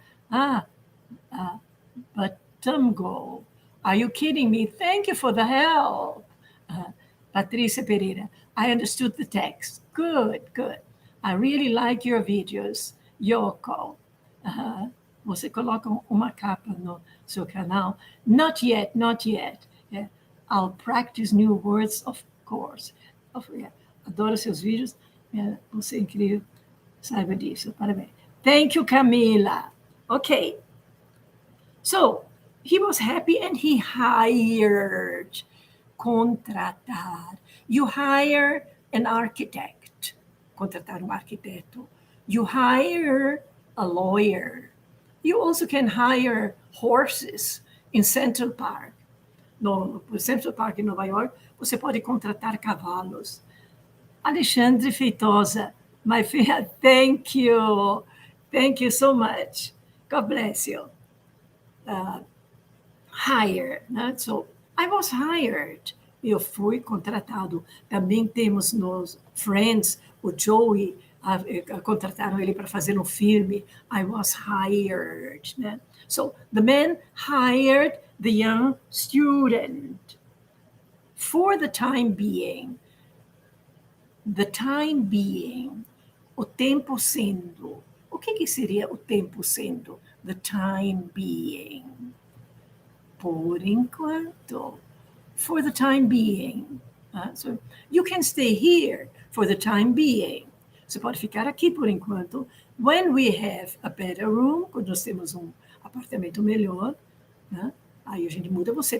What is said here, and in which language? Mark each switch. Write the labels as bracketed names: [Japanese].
[English] Ah, but Tamgo, are you kidding me? Thank you for the help. Patrícia Pereira, I understood the text. Good, good. I really like your videos. [Portuguese] Yoko, você coloca uma capa no seu canal? [English] Not yet, not yet. Yeah. I'll practice new words, of course. [Portuguese] Yeah. Adoro seus vídeos. Yeah. Você é incrível. Saiba disso. Parabéns. [English] Thank you, Camila. Okay. So he was happy and he hired. Contratar. You hire an architect. [Portuguese] Contratar arquiteto. [English] You hire a lawyer. You also can hire horses in Central Park. [Portuguese] No Central Park em Nova York, você pode contratar cavalos. [English] Alexandre Feitosa, my friend, thank you. Thank you so much. God bless you. Hire, né? So, I was hired. [Portuguese] Eu fui contratado. Também temos nos Friends, o Joey, contrataram ele para fazer um filme. [English] I was hired. Né? So, the man hired the young student for the time being. The time being. [Portuguese] O tempo sendo. O que seria o tempo sendo? [English] The time being. [Portuguese] Por enquanto. [English] For the time being. So you can stay here for the time being. [Portuguese] Você pode ficar aqui por enquanto. [English] When we have a better room, [Portuguese] quando nós temos apartamento melhor, aí a gente muda você.